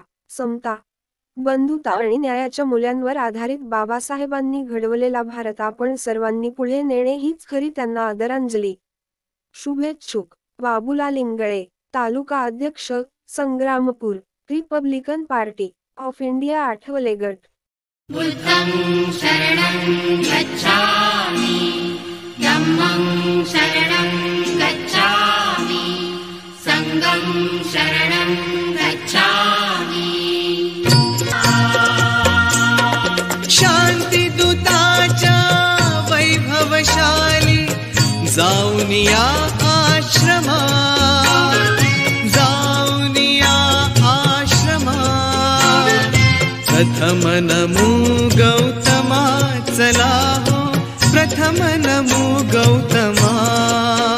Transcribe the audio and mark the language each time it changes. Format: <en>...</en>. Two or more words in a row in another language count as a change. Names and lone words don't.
<mr>समता, बंधुता आणि न्यायाच्या मूल्यांवर आधारित बाबासाहेबांनी घडवलेला भारत आपण सर्वांनी पुढे नेणे हीच खरी त्यांना आदरांजली. शुभेच्छुक बाबूलाल इंगळे, तालुका अध्यक्ष, संग्रामपूर, रिपब्लिकन पार्टी ऑफ इंडिया, आठवले गट.</mr> <pi>बुद्धं शरणं गच्छामि, धम्मं शरणं गच्छामि, संघं शरणं गच्छामि.</pi> <mr>शांतिदूताच्या वैभवशाली जाऊन या आश्रमात, जाऊन या आश्रमात. प्रथम नमो गौतमा, चला हो प्रथम नमो गौतमा.</mr>